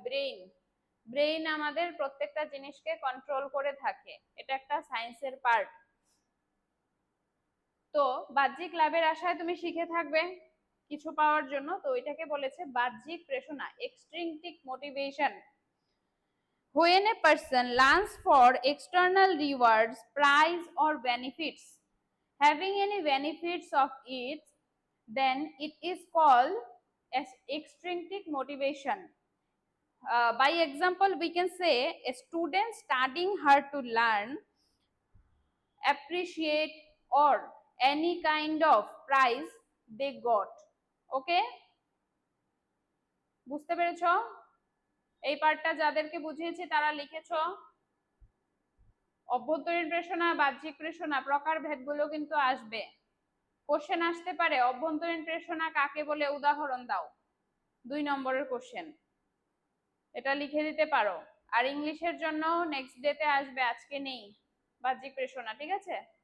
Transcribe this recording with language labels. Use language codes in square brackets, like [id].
[bn] Brain, brain আমাদের প্রত্যেকটা জিনিসকে কন্ট্রোল করে থাকে, এটা একটা সায়েন্সের পার্ট। তো বাহ্যিক লাভের আশায় তুমি শিখে থাকবে কিছু পাওয়ার জন্য, তো এটাকে বলেছে বাহ্যিক প্রেরণা, extrinsic motivation. [en] When a person learns for external rewards, prize or benefits, having any benefits of it, then it is called as extrinsic motivation. By example, we can say a student studying hard to learn, appreciate or any kind of prize they got. Okay, [bn] বুঝতে পেরেছো? এই পার্টটা যাদেরকে বুঝিয়েছি তারা লিখেছো। অভ্যন্তরীণ প্রেষণা, বাহ্যিক প্রেষণা, প্রকারভেদগুলো কিন্তু আসবে, কোশ্চেন আসতে পারে। অভ্যন্তরীণ প্রেষণা কাকে বলে, উদাহরণ দাও। 2 নম্বরের কোশ্চেন, এটা লিখে দিতে পারো। আর ইংলিশের জন্য নেক্সট ডেতে আসবে, আজকে নেই বাহ্যিক প্রেষণা, ঠিক আছে।